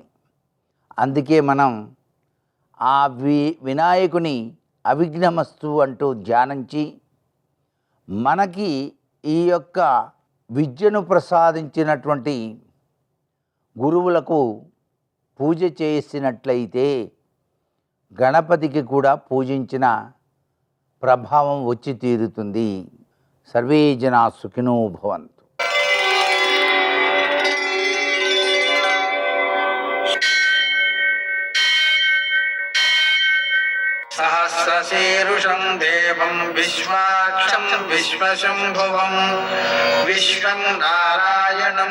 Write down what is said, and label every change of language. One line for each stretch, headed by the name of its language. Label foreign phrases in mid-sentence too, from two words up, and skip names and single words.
Telugu: అందుకే మనం ఆ వినాయకుని అవిఘ్నమస్తు అంటూ ధ్యానించి మనకి ఈ యొక్క విద్యను ప్రసాదించినటువంటి గురువులకు పూజ చేసినట్లయితే గణపతికి కూడా పూజించిన ప్రభావం వచ్చి తీరుతుంది.
Sanskrit: సర్వే జనా సుఖినో భవంతు. सहस्रशीर्षं देवं विश्वाक्षं विश्वशम्भुवं विश्वं नारायणं